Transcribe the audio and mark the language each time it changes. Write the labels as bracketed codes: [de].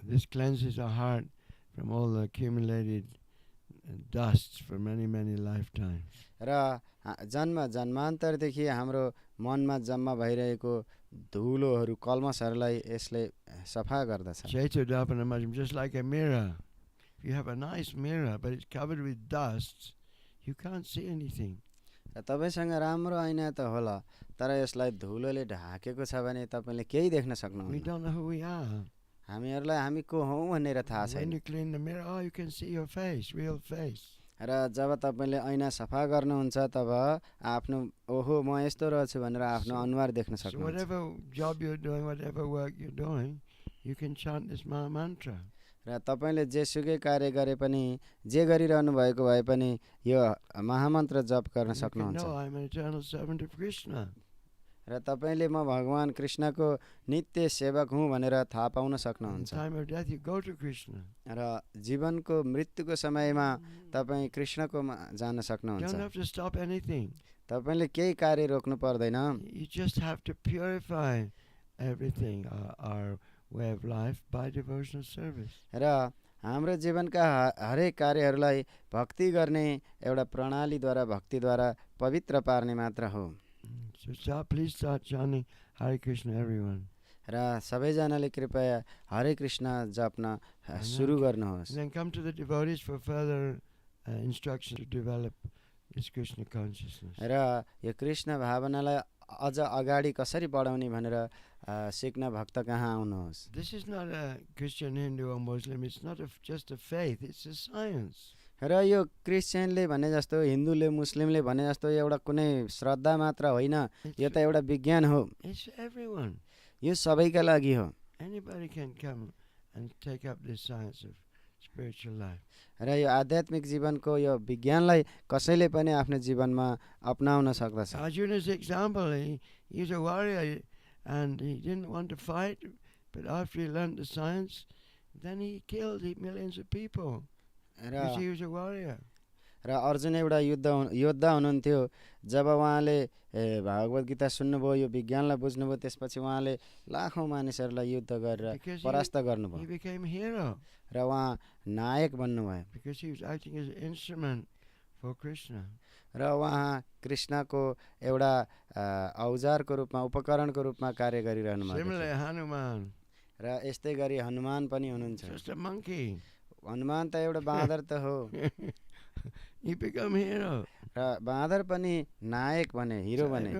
[en] This cleanses our heart from all the accumulated dusts for many, many lifetimes. [ne] र जन्म जन्मान्तरदेखि हाम्रो मनमा जम्मा भइरहेको धुलोहरू कल्मसहरूलाई यसले सफा गर्दछ [en] Chaitodapana, just like a mirror. If you have a nice mirror but it's covered with dust, you can't see anything. [ne] र तपाईसँग राम्रो ऐना त होला तर यसलाई धुलोले ढाकेको छ भने तपाईले केही देख्न सक्नुहुन्न [en] We don't know who we are. [ne] हामीहरूलाई हामी को हौं भनेर थाहा छैन [en] When you clean the mirror, oh, you can see your face, real face. [ne] र जब तपाईले ऐना सफा गर्नुहुन्छ तब आफ्नो ओहो म यस्तो रहेछु भनेर आफ्नो अनुहार देख्न [en] So [ne] सक्नुहुन्छ [en] whatever job you're doing, whatever work you're doing, you can chant this mantra. [ne] र तपाईले जेसुकै कार्य गरे पनि जे गरिरहनु भएको भए पनि यो महामन्त्र जप गर्न [en] You can [ne] सक्नुहुन्छ [en] know I'm an eternal servant of Krishna. [ne] र तपाईले म भगवान कृष्णको नित्य सेवक हुँ भनेर थाहा पाउन [en] In [ne] सक्नुहुन्छ [en] time of death, you go to Krishna. [ne] र जीवनको मृत्युको समयमा तपाई कृष्णको जान [en] You [ne] सक्नुहुन्छ [en] don't have to stop anything. [ne] तपाईले केही कार्य रोक्नु पर्दैन [en] You just have to purify everything, our way of life, by devotional service. [ne] र हाम्रो जीवनका हरेक कार्यहरूलाई भक्ति गर्ने एउटा प्रणालीद्वारा भक्तिद्वारा पवित्र पार्ने मात्र हो [en] So please start chanting Hare Krishna, everyone. [ne] र सबैजनाले कृपया हरे कृष्ण जप्न सुरु गर्नुहोस् [en] And then come to the devotees for further instruction to develop this Krishna consciousness. [ne] र यो कृष्ण भावनालाई अझ अगाडि कसरी बढाउने भनेर सिक्न भक्त कहाँ आउनुहोस् [en] This is not a Christian, Hindu or Muslim. It's not just a faith. It's a science. [ne] र यो क्रिस्चियनले भने जस्तो हिन्दूले मुस्लिमले भने जस्तो एउटा कुनै श्रद्धा मात्र होइन, यो त एउटा विज्ञान हो। [en] It's everyone. [ne] यो सबैका लागि हो। [en] Anybody can come and take up this science of spiritual life. [ne] र यो आध्यात्मिक जीवनको यो विज्ञानलाई कसैले पनि आफ्नो जीवनमा अपनाउन सक्दछ। [en] Arjuna's example, he's a warrior and he didn't want to fight, but after he learned the science, then he killed millions of people because he was a warrior. [ne] र अर्जुन एउटा योद्धा हुनुहुन्थ्यो। जब उहाँले भागवत गीता सुन्नुभयो, यो विज्ञानलाई बुझ्नुभयो, त्यसपछि उहाँले लाखौँ मानिसहरूलाई युद्ध गरेर परास्त गर्नुभयो। [en] He became hero. [ne] र उहाँ नायक बन्नुभयो। [en] Because he was acting as an instrument for Krishna. [ne] र उहाँ कृष्णको एउटा औजारको रूपमा, उपकरणको रूपमा कार्य गरिरहनु भएको छ। [en] Similarly, Hanuman. [ne] र यस्तै गरी हनुमान पनि हुनुहुन्छ। [en] Just a monkey. [ne] हनुमान त एउटा बाँदर त हो। [en] He became hero. [ne] र बाँदर पनि नायक बने, हिरो बने।